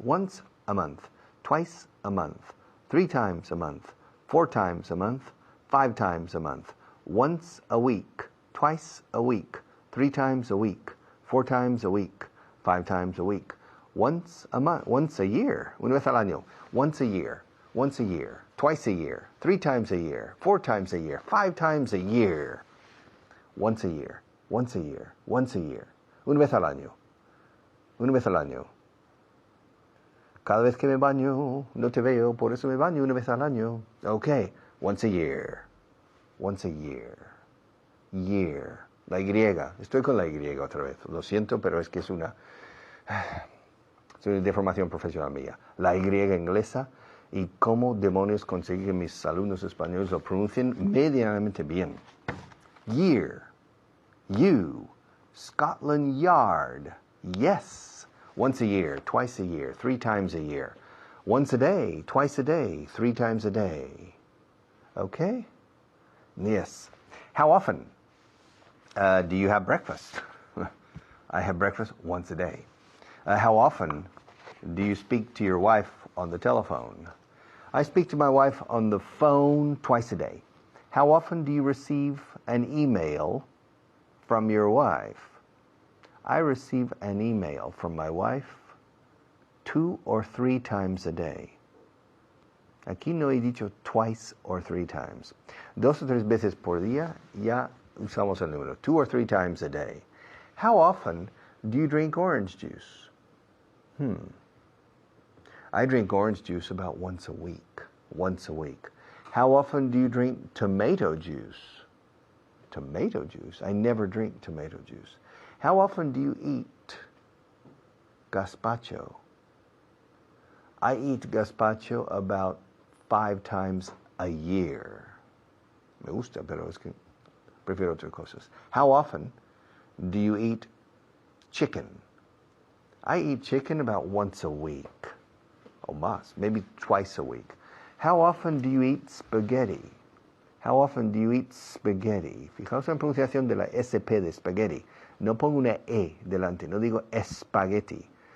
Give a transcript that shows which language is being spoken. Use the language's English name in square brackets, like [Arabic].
[English] Once a month, twice a month, 3 times a month, 4 times a month, 5 times a month, once a week, twice a week, 3 times a week, 4 times a week, 5 times a week, once a month, once a year, [Spanish] una vez al año, [English] once a year, twice a year, 3 times a year, 4 times a year, 5 times a year, once a year, once a year, once a year, una vez al año, una vez al año. [Spanish] Cada vez que me baño, no te veo, por eso me baño una vez al año. [English] Okay, once a year, once a year, year. [Spanish] La Y, estoy con la Y otra vez, lo siento, pero es que es una deformación profesional mía. La Y inglesa y cómo demonios conseguir que mis alumnos españoles lo pronuncien medianamente bien. [English] Year, you, Scotland Yard, yes. Once a year, twice a year, 3 times a year. Once a day, twice a day, 3 times a day. Okay? Yes. How often do you have breakfast? I have breakfast once a day. How often do you speak to your wife on the telephone? I speak to my wife on the phone twice a day. How often do you receive an email from your wife? I receive an email from my wife 2 or 3 times a day. [Spanish] Aquí no he dicho [English] twice or 3 times. [Spanish] 2 o 3 veces por día ya usamos el número. [English] 2 or 3 times a day. How often do you drink orange juice? I drink orange juice about once a week. Once a week. How often do you drink tomato juice? Tomato juice? I never drink tomato juice. How often do you eat gazpacho? I eat gazpacho about 5 times a year. [Spanish] Me gusta, pero es que prefiero otras cosas. [English] How often do you eat chicken? I eat chicken about once a week. [Spanish] O más, [English] maybe twice a week. How often do you eat spaghetti? How often do you eat spaghetti? [Spanish] Fijaos en la pronunciación de la SP de spaghetti. No pongo una E delante, no digo spaghetti.